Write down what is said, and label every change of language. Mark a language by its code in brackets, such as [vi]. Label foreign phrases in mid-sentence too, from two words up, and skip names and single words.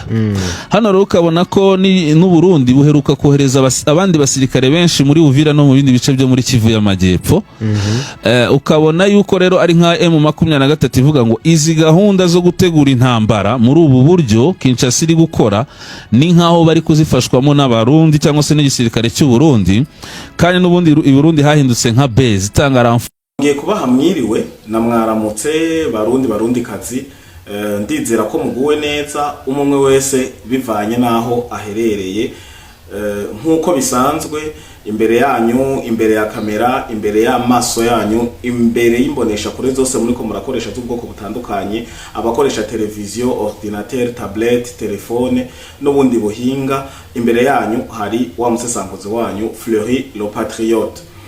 [rw] Hano rero ukabona ko n'u Burundi buheruka kohereza abandi basirikare benshi muri Uvira no mu bindi bice byo muri Kivu y'Amajyepfo. Ukabona yuko rero ari nka M23 ivuga ngo izi gahunda zo gutegura intambara muri ubu buryo Kinshasa iri gukora ni nkaho bari kuzifashwamo n'abarundi cyangwa se n'igisirikare cy'u Burundi, kandi n'ubundi i Burundi hahindutse nka base itanga ramforo. [rn] Ngiye kubaha mwiriwe na mwaramutse barundi kazi, ndizera ko muguwe neza umwe wese bivanye naho aherereye, nkuko bisanzwe imbere yanyu, imbere ya kamera, imbere y'amaso yanyu, imbere y'imbonesha kure zose muri ko murakoresha z'ubwoko butandukanye, abakoresha televiziyo, [fr] ordinateur, tablette, [rn] telefone n'ubundi buhinga, imbere yanyu hari wa musesanguzi wanyu Fleury le Patriote.